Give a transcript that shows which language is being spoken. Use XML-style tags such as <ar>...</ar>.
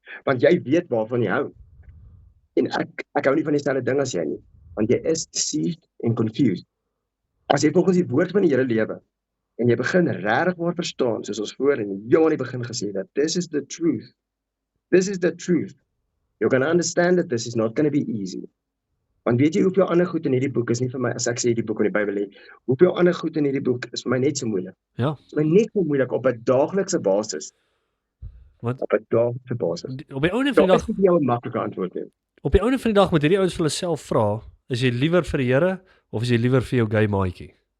<af>Want jy weet waarvan jy hou. En ek hou nie van dieselfde ding as jy nie, want jy is</af> <en>deceived and confused.</en> <af>As jy volgens die woord van die Here lewe, en jy begin regtig maar verstaan, soos ons voor in Johan die begin gesê het,</af> <en>this is the truth. This is the truth. You're going to understand that this is not going to be easy.</en> <af>Want weet jy hoeveel ander goed in hierdie boek is nie vir my, as ek sê hierdie boek in die Bybel lê, hoeveel ander goed in hierdie boek is vir my net so moeilik. Ja. Is vir my net so moeilik op 'n daaglikse basis. Want Op 'n daaglikse basis. op die ouene van die dag, Dit is nie 'n maklike antwoord nie. op die ouene van die dag moet hierdie ouens vir hulle self vra, is jy liewer vir die Here of is jy liewer vir jou gay maatjie?</af>